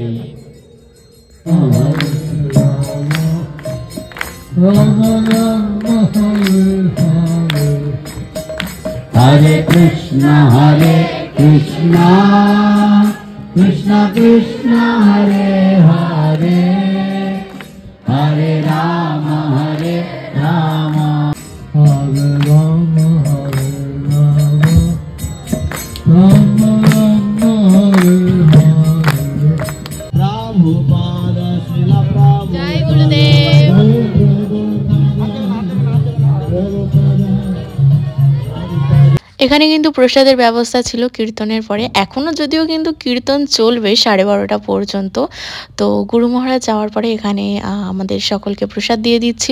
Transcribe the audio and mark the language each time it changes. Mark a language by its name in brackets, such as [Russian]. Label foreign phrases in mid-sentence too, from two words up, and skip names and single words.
[Sanskrit] Hare Krishna, Krishna Krishna, Hare Hare, Hare Rama, Rama, Hare Rama, Rama Rama, Hare Hare. Prabhupada, Srila Prabhupada. जय गुरुदेव. [Bangla] এখানে কিন্তু প্রসাদের ব্যবস্থা ছিল কীর্তনের পরে, এখনও যদিও কিন্তু কীর্তন চলবে 12:30 পর্যন্ত। তো গুরু মহারাজ যাওয়ার পরে এখানে আমাদের সকলকে প্রসাদ দিয়ে দিচ্ছিল।